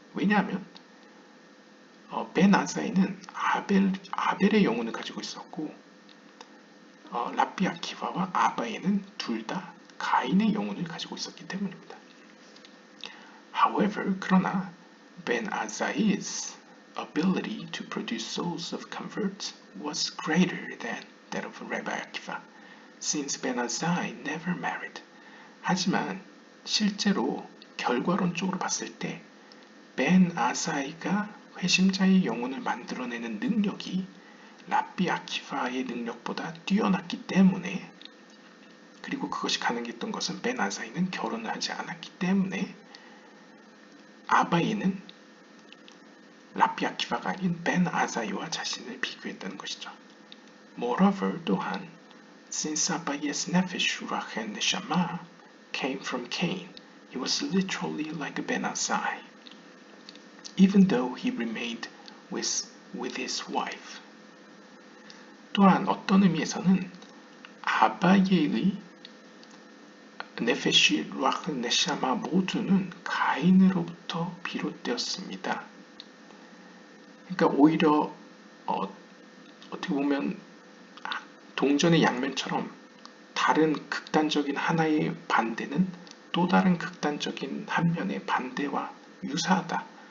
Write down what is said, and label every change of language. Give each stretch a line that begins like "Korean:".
Korean: 왜냐하면 벤 아사이는 아벨의 영혼을 가지고 있었고 랍비 아키바와 아바예는 둘 다 가인의 영혼을 가지고 있었기 때문입니다.
English: However,
Korean: 그러나
English: Ben Azai's ability to produce souls of converts was greater than that of Rabbi Akiva, since Ben Azai never married.
Korean: 하지만 실제로 결과론적으로 봤을 때 벤 아사이가 회심자의 영혼을 만들어내는 능력이 랍비 아키바의 능력보다 뛰어났기 때문에, 그리고 그것이 가능했던 것은 벤 아사이는 결혼을 하지 않았기 때문에 아바이는 랍비 아키바가 아닌 벤 아사이와 자신을 비교했다는 것이죠.
English: Moreover,
Korean: 또한
English: since Abaye's nefesh ruach and neshama came from Cain, he was literally like Ben Asai, even though he remained with his wife.
Korean: 또한 어떤 의미에서는 아바예의 네페시, 루아흐, 네샤마 모두는 가인으로부터 비롯되었습니다. 그러니까 오히려 어떻게 보면 동전의 양면처럼 다른 극단적인 하나의 반대는 또 다른 극단적인 한 면의 반대와 유사하다.